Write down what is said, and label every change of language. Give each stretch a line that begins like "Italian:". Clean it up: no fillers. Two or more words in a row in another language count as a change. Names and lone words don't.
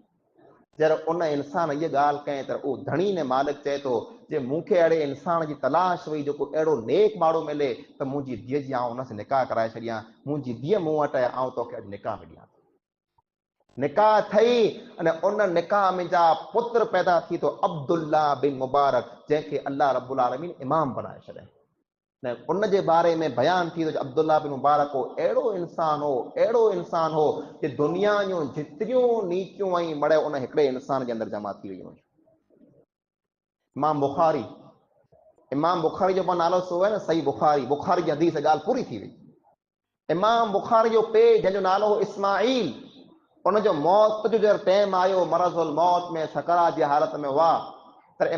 Sindhi: जॾहिं उन इंसान इहा ॻाल्हि कई त उहो धणी ने मालिक चए थो जे मूंखे अहिड़े इंसान जी तलाश हुई जेको अहिड़ो नेक माण्हू मिले त मुंहिंजी धीअ जी आउं हुन सां निकाह कराए छॾियां, मुंहिंजी धीअ मूं वटि आहे, आउं तोखे अॼु निकाह में ॾियां। निकाह थई अने उन निकाह में जा पुत्र पैदा थी तो अब्दुल्ला बिन मुबारक, जंहिंखे अल्लाह रब्बुल आलमीन इमाम बनाए छॾिया। उन जे बारे में बयान थी तो अब्दुल्ला बिन मुबारक हो अहिड़ो इंसान हो कि दुनिया जूं जेतिरियूं नीतियूं ऐं मड़े उन हिकिड़े इंसान जे अंदरि जमा थी वियूं। इमाम बुखारी जो नालो सो आहे न, सही बुखारी जी हदीस ॻाल्हि पूरी थी वई। इमाम बुखारी जो पे जंहिंजो नालो हो इस्माइल, उनजो मौत जो जॾहिं टाइम आयो, मरज़ुल मौत में सकरात जी हालत में